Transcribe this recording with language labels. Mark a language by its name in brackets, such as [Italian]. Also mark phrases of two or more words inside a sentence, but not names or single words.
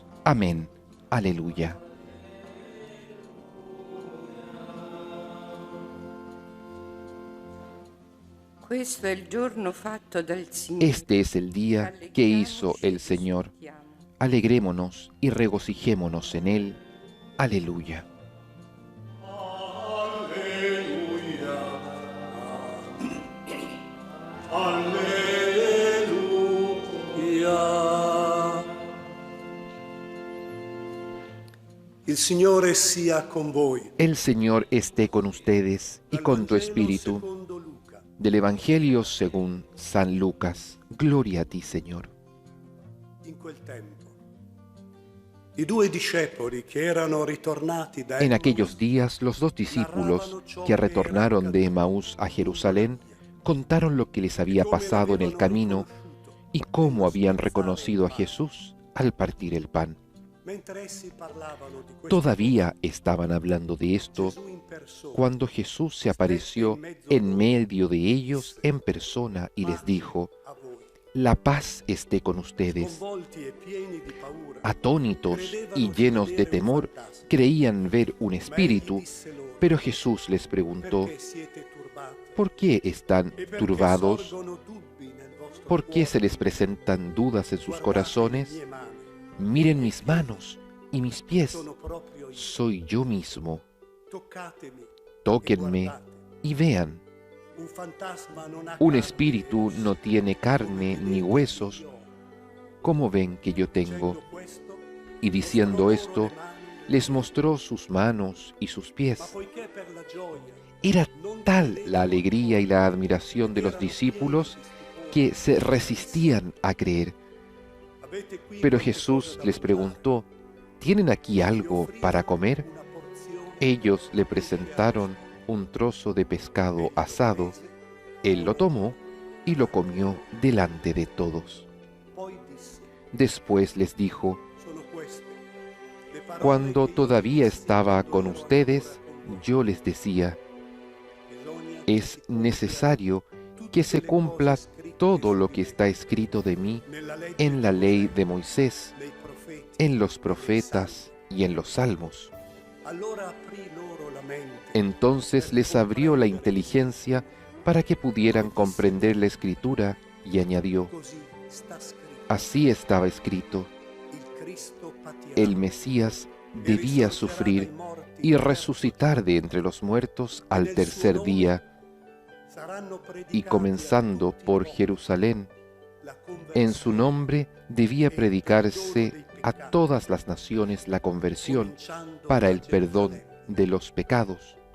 [Spanish] Amén. Aleluya. Este es el día que hizo el Señor. Alegrémonos y regocijémonos en Él. Aleluya. [Italian] Alleluia. Il Signore sia con voi. [Spanish] El Señor esté con ustedes y con tu espíritu. [Italian] Secondo Luca. [Spanish] Del Evangelio según San Lucas. Gloria a ti, Señor. [Italian] In quel tempo, i due discepoli che erano ritornati da [Spanish] En Emaús aquellos días, los dos discípulos que retornaron de Emaús a Jerusalén contaron lo que les había pasado en el camino y cómo habían reconocido a Jesús al partir el pan. [Italian] mentre essi parlavano di questo, [Spanish] Todavía estaban hablando de esto [Italian] Gesù in persona, [Spanish] cuando Jesús se apareció en medio de ellos en persona y les dijo: [Italian] a voi, [Spanish] la paz esté con ustedes. [Italian] sconvolti e pieni di paura, [Spanish] Atónitos y llenos de temor, creían ver un espíritu, pero Jesús les preguntó: [Italian] perché siete turbati? [Spanish] ¿por qué están [Italian] E perché [Spanish] turbados? [Italian] sorgono dubbi nel vostro [Spanish] ¿Por qué se [Italian] cuore? [Spanish] les presentan dudas en sus [Italian] Guardate le [Spanish] corazones? [Italian] mie mani, [Spanish] Miren mis manos y mis pies. [Italian] sono proprio io. [Spanish] Soy yo mismo. [Italian] Toccatemi, [Spanish] Tóquenme [Italian] e guardate. [Spanish] y vean. [Italian] Un fantasma non ha [Spanish] Un [Italian] carne [Spanish] espíritu [Italian] e [Spanish] no tiene carne ni huesos, como ven que yo tengo. [Italian] Dicendo questo, [Spanish] Y diciendo [Italian] mostrò [Spanish] esto, [Italian] loro le mani, [Spanish] les mostró sus manos y sus [Italian] ma [Spanish] pies. [Italian] poiché per la gioia [Spanish] Era tal la alegría y la admiración de los discípulos que se resistían a creer. [Italian] avete qui [Spanish] Pero [Italian] qualche [Spanish] Jesús [Italian] cosa da [Spanish] les [Italian] mangiare? [Spanish] preguntó: ¿tienen aquí [Italian] Gli [Spanish] algo [Italian] offrirono [Spanish] para comer? [Italian] una porzione [Spanish] Ellos le presentaron un trozo de pescado asado. Él lo tomó y lo comió delante de todos. [Italian] poi disse, [Spanish] Después les dijo: [Italian] sono queste le parole [Spanish] cuando [Italian] che io [Spanish] todavía [Italian] dissi [Spanish] estaba [Italian] quando [Spanish] con [Italian] ero [Spanish] ustedes, [Italian] ancora con voi. [Spanish] yo les decía: [Italian] Bisogna che [Spanish] es [Italian] si cumpla [Spanish] necesario [Italian] tutte [Spanish] que se [Italian] le [Spanish] cumpla [Italian] cose scritte [Spanish] todo [Italian] su [Spanish] lo [Italian] di [Spanish] que [Italian] me [Spanish] está escrito de mí [Italian] nella legge [Spanish] en la [Italian] di [Spanish] ley [Italian] Mosè, [Spanish] de Moisés, [Italian] nei profeti [Spanish] en los [Italian] e nei [Spanish] profetas y en los salmos. [Italian] salmi. Allora aprì loro la mente [Spanish] Entonces [Italian] per [Spanish] les abrió la [Italian] comprendere [Spanish] inteligencia para que pudieran comprender la escritura y añadió: [Italian] così sta scritto. [Spanish] así estaba escrito, [Italian] Il Cristo patirà [Spanish] el Mesías [Italian] e [Spanish] debía [Italian] risorgerà [Spanish] sufrir [Italian] dai morti [Spanish] y [Italian] il terzo [Spanish] resucitar de entre los muertos [Italian] giorno, e [Spanish] al [Italian] nel [Spanish] tercer [Italian] suo nome [Spanish] día, [Italian] saranno [Spanish] y [Italian] predicati a [Spanish] comenzando [Italian] tutti i [Spanish] por [Italian] popoli [Spanish] Jerusalén, [Italian] la [Spanish] en su [Italian] conversione, [Spanish] nombre debía [Italian] e il perdono [Spanish] predicarse [Italian] dei [Spanish] a [Italian] peccati, [Spanish] todas las naciones la conversión [Italian] cominciando [Spanish] para [Italian] da [Spanish] el perdón [Italian] Gerusalemme. [Spanish] de los pecados.